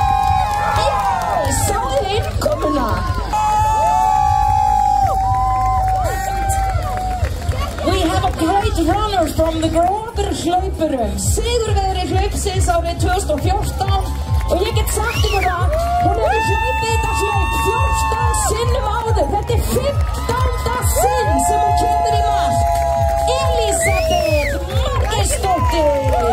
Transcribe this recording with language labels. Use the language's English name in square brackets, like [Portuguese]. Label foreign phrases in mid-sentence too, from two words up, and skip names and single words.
[Icelandic] Sáðu innkomuna. [English] We have a great runner from the [Icelandic] Gróður hlaupurum. Sigurvegari hlaupsins árið 2014 og ég get sagt ykkur það, hún hefur hlaupið þetta hlaup 14 sinnum áður. Þetta 15. sinn sem hún kemur í mark. Elísabeth Margeirsdóttir.